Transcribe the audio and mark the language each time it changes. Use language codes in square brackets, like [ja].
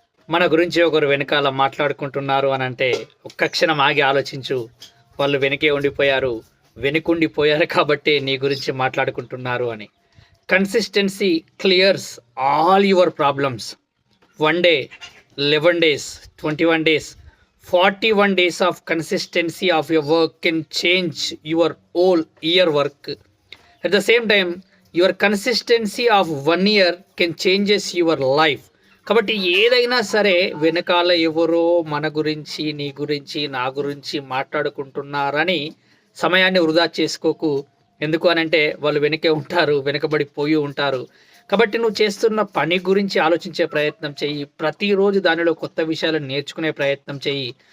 [te] మన గురించి ఒకరు వెనకాల మాట్లాడుకుంటున్నారు అనంటే ఒక్క క్షణం ఆగి ఆలోచించు. వాళ్ళు వెనకే ఉండిపోయారు. వెనుకుండిపోయారు కాబట్టే నీ గురించి మాట్లాడుకుంటున్నారు అని. [en] Consistency clears all your problems. 1 డే, 11 days, 21 days, 41 days of consistency of your work can change your whole year work. At the same time, your consistency of 1 year can changes your life. [te] కాబట్టి ఏదైనా సరే వెనకాల ఎవరో మన గురించి, నీ గురించి, నా గురించి మాట్లాడుకుంటున్నారని సమయాన్ని వృధా చేసుకోకు. ఎందుకు అనంటే వాళ్ళు వెనకే ఉంటారు, వెనకబడిపోయి ఉంటారు. కాబట్టి నువ్వు చేస్తున్న పని గురించి ఆలోచించే ప్రయత్నం చెయ్యి. ప్రతిరోజు దానిలో కొత్త విషయాలను నేర్చుకునే ప్రయత్నం చెయ్యి.